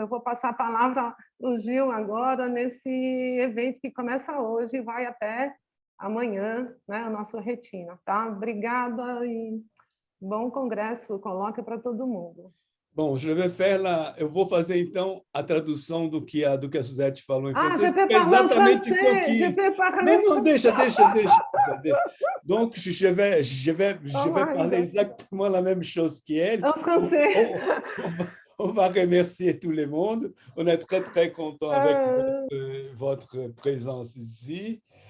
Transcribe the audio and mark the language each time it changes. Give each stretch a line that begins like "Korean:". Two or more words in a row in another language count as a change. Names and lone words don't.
Portuguese: Eu vou passar a palavra para o Gil agora, nesse evento que começa hoje e vai até amanhã, né, o nosso Retina, tá? Obrigada e bom congresso, coloque para todo mundo. Bom, eu vou fazer então a tradução do que a Suzette falou em Ah, francês,
French: je peux
Portuguese: é
French: parler en
Portuguese: exatamente o que eu
French: français, je
Portuguese: quis.
French: peux parler
Portuguese: Não, deixa.
French: français. Donc, je
English: Oh
French: vais
English: my
French: parler
English: God.
French: exactement la même chose qu'elle. En français. On va remercier tout le monde. On est très, très content avec votre présence ici.